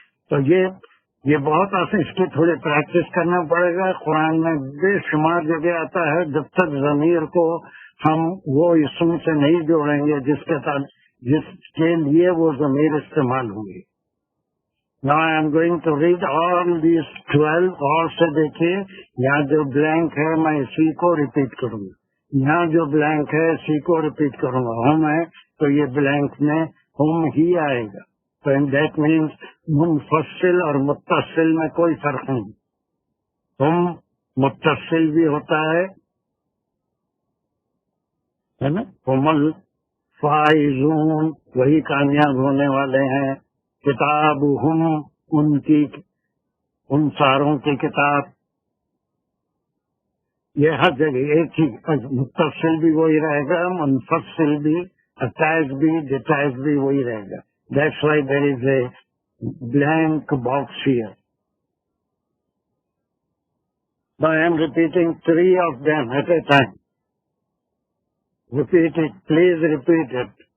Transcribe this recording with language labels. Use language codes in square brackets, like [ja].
[ur] تو یہ بہت آسان، اس کی تھوڑی پریکٹس کرنا پڑے گا. قرآن میں بے شمار جگہ آتا ہے جب تک ضمیر کو ہم وہ اسم سے نہیں جوڑیں گے جس کے لیے وہ ضمیر استعمال ہوگی. [en] Now I am going to read all these 12. [ur] اور سے دیکھیے یہاں جو بلینک ہے میں اسی کو ریپیٹ کروں گا، یہاں جو بلینک ہے اسی کو ریپیٹ کروں گا. ہم ہے تو یہ بلینک میں ہم ہی آئے گا. تو [en] that means [ur] منفصل اور متصل میں کوئی فرق نہیں. ہم متصل بھی ہوتا ہے نا، ہم الفائزون وہی کامیاب ہونے والے ہیں. کتاب ہم ان ساروں کی کتاب. یہ ہر جگہ ایک ہی، متصل بھی وہی رہے گا، منفصل بھی، اٹیچ بھی، ڈیٹیچ بھی وہی رہے گا. [en] That's why there is a blank box here. Now I am repeating 3 of them at a time. Repeat it, please repeat it.